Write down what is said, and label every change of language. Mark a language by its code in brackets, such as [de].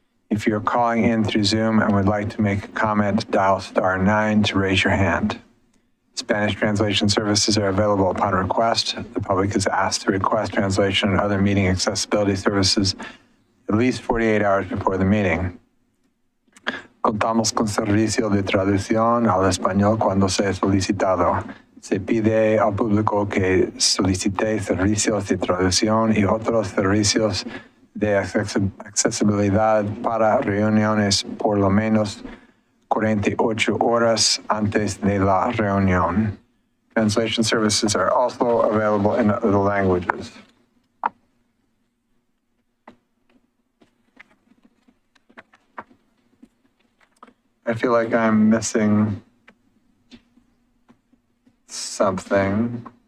[en] If you're calling in through Zoom and would like to make a comment, dial *9 to raise your hand. Spanish translation services are available upon request. The public is asked to request translation and other meeting accessibility services at least 48 hours before the meeting. [es] Contamos con servicio de traducción al español cuando sea solicitado. Se pide al público que solicite servicios de traducción y otros servicios de accesibilidad para reuniones por lo menos 48 horas antes de la reunión. [en] Translation services are also available in other languages. I feel like I'm missing something.